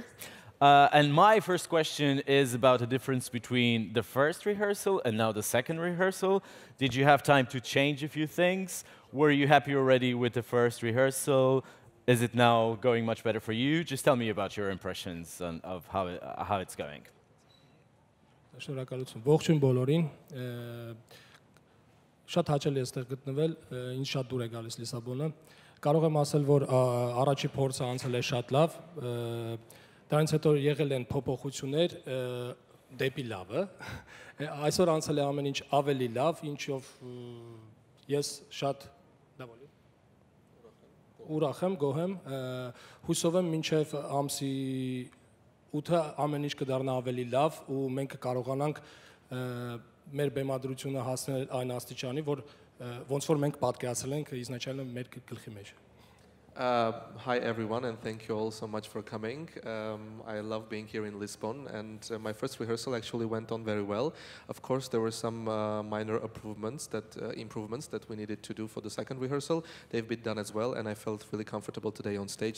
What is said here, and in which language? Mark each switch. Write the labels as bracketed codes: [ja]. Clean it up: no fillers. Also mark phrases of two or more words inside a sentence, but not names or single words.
[en] And my first question is about the difference between the first rehearsal and now the second rehearsal. Did you have time to change a few things? Were you happy already with the first rehearsal? Is it now going much better for you? Just tell me about your impressions of how it's going. [hy] Շնորհակալություն ողջույն բոլորին շատ հաճելի է այստեղ գտնվել ինձ շատ դուր է գալիս Լիսաբոնը կարող եմ ասել որ առաջի փորձը անցել է շատ լավ դրանից հետո եղել են փոփոխություններ դեպի լավը այսօր անցել է ամեն ինչ ավելի լավ ինչով ես շատ ուրախ եմ գոհ եմ հուսով եմ մինչև ամսի 8-ը ամեն ինչ կդառնա ավելի լավ ու մենք կկարողանանք մեր բեմադրությունը հասնել այն աստիճանի, որ ոնց որ մենք պատկերացրել ենք իզначально մեր գլխի մեջ [en] Hi everyone, and thank you all so much for coming. I love being here in Lisbon, and my first rehearsal actually went on very well. Of course, there were some minor improvements that we needed to do for the second rehearsal. They've been done as well, and I felt really comfortable today on stage.